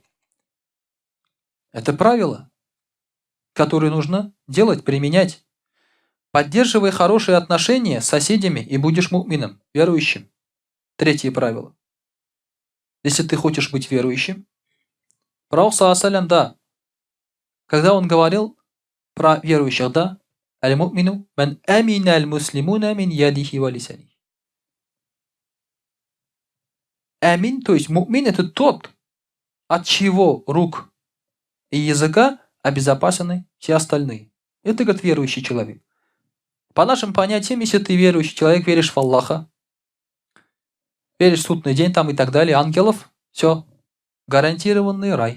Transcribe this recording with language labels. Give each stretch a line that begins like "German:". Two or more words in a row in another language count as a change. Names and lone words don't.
Russian: Это правило, которое нужно делать, применять. Поддерживай хорошие отношения с соседями и будешь му'мином, верующим. Третье правило. Если ты хочешь быть верующим, пророк саллаллаху, да, когда он говорил про верующих, да,
Arabic: المؤمن من أمن المسلمون من يده ولسانه.
Russian: Амин, то есть му'мин, это тот, от чего рук и языка обезопасены все остальные. Это, говорит, верующий человек. По нашим понятиям, если ты верующий человек, веришь в Аллаха, веришь в судный день там и так далее, ангелов, все, гарантированный рай.